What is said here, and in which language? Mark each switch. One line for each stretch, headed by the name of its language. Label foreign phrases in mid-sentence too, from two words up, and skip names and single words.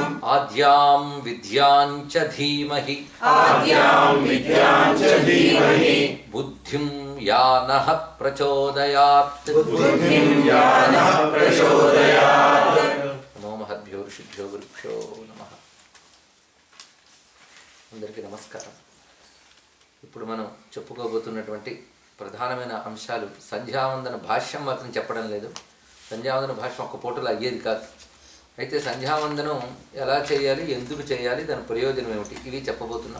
Sanskrit: आद्यां विद्यां च धीमहि आद्यां विद्यां च धीमहि बुद्धिं या नः प्रचोदयात् बुद्धिं या नः प्रचोदयात् नमो महद्भ्यो ऋषिभ्यो गुरुभ्यो नमः
Telugu: అందరికీ నమస్కారం. ఇప్పుడు మనం చెప్పుకోబోతున్నటువంటి ప్రధానమైన అంశాలు సంధ్యావందన భాష్యం మాత్రం చెప్పడం లేదు. సంధ్యావందన భాష్యం ఒక్క పూటలో అయ్యేది కాదు. అయితే సంధ్యావందనం ఎలా చేయాలి, ఎందుకు చేయాలి, దాని ప్రయోజనం ఏమిటి, ఇవి చెప్పబోతున్నాం.